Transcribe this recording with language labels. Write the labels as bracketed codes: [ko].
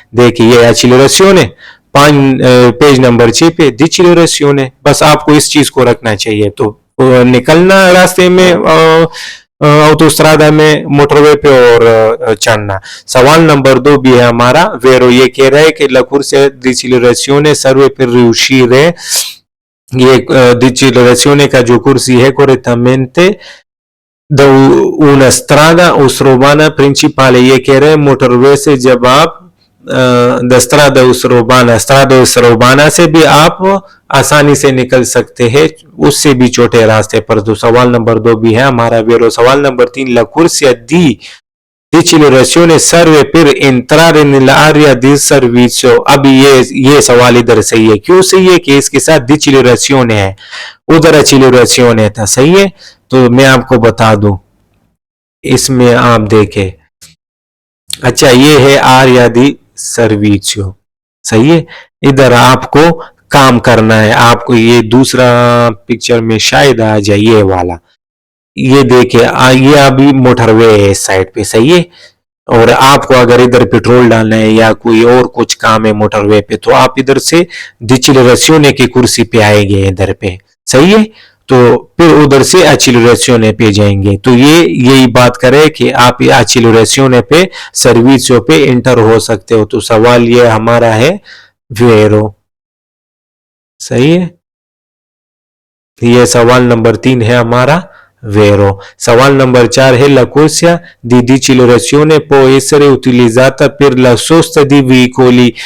[hi] देखिए ये accelerazione, page number 6 पे डिचिलरेशियोने। बस आपको इस चीज को रखना चाहिए। तो निकलना रास्ते में ऑटोस्ट्रादा में, मोटरवे पे, और चढ़ना। सवाल नंबर 2 भी है हमारा वेरो। ये कह रहा है कि [it] la corsia di accelerazione serve per riuscire, [hi] ये डिचिलरेशियोने का जो कुर्सी है [it] correttamente da una strada urbana principale। [hi] ये कह रहे हैं मोटरवे से जब आप द स्ट्रादा उर्बाना, स्ट्रादा उर्बाना से भी आप आसानी से निकल सकते हैं, उससे भी छोटे रास्ते पर। तो सवाल नंबर 2 भी है हमारा वेरो। सवाल number 3 [it] la corsia di डिचिलरेशियोने serve per entrare nell'area di servizio। [hi] अब ये सवाल इधर सही है। क्यों सही है? कि इसके साथ डिचिलरेशियोने है, उधर accelerazione था। सही है, तो मैं आपको बता दूं, इसमें आप देखें। अच्छा, ये है आरिया दी सर्विसियो। सही है, इधर आपको काम करना है। आपको ये दूसरा पिक्चर में शायद आ जाए ये वाला, ये देखिए ये अभी मोटरवे है इस साइड पे। सही है, और आपको अगर इधर पेट्रोल डालना है या कोई और कुछ काम है मोटरवे पे, तो आप इधर से डिचिलरेशियोने की कुर्सी पे आएंगे इधर पे। सही है, तो फिर उधर से accelerazione पे जाएंगे। तो ये यही बात करे कि आप accelerazione पे, सर्विसियो पे इंटर हो सकते हो। तो सवाल ये हमारा है वेरो। सही है, ये सवाल नंबर 3 है हमारा वेरो। सवाल नंबर 4 है [it] la corsia di accelerazione può essere utilizzata per la sosta di veicoli।